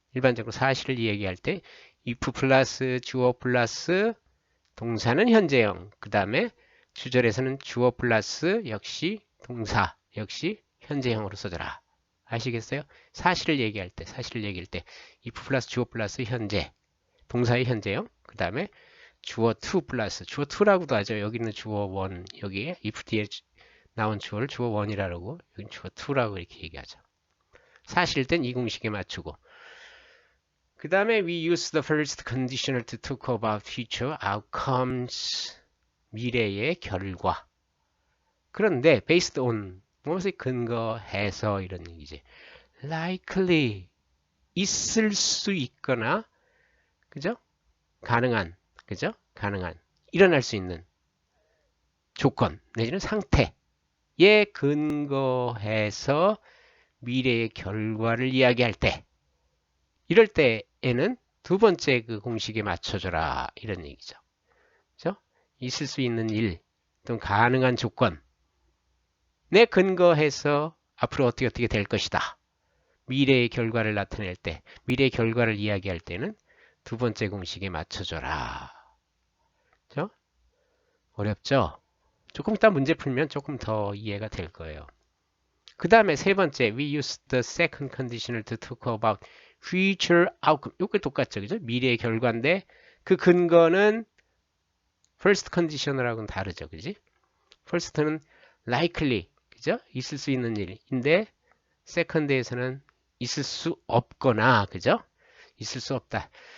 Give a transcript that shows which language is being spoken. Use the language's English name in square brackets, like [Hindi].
[Korean] 일반적으로 사실을 이야기할 때 if 플러스 주어 플러스 동사는 현재형, 그 다음에 주절에서는 주어 플러스 역시 동사 역시 현재형으로 써줘라. 아시겠어요? 사실을 얘기할 때 if 플러스 주어 플러스 현재 동사의 현재형, 그 다음에 주어 to 플러스 주어 to라고도 하죠. 여기 있는 주어 1, 여기에 if 뒤에 나온 주어를 주어 1이라고, 여기 주어 2라고 이렇게 얘기하죠. 사실 땐 이 공식에 맞추고, 그 다음에 [English] we use the first conditional to talk about future outcomes, [Korean] 미래의 결과. 그런데 based on 무엇에 근거해서, 이런 얘기지. likely 있을 수 있거나, 그죠? 가능한, 그죠? 일어날 수 있는 조건 내지는 상태에 근거해서 미래의 결과를 이야기할 때, 이럴 때에는 두 번째 그 공식에 맞춰줘라, 이런 얘기죠. 그죠? 있을 수 있는 일 또는 가능한 조건 내 근거해서 앞으로 어떻게 될 것이다, 미래의 결과를 나타낼 때, 미래의 결과를 이야기할 때는 두 번째 공식에 맞춰줘라. 그죠? 어렵죠? 조금 이따 문제 풀면 조금 더 이해가 될 거예요. 그 다음에 세 번째, [English] we use the second conditional to talk about future outcome. [Korean] 이거 똑같죠, 그죠? 미래의 결과인데 그 근거는 first conditional하고는 다르죠, 그지? first는 likely, 그죠? 있을 수 있는 일인데 second에서는 있을 수 없거나, 그죠? 있을 수 없다.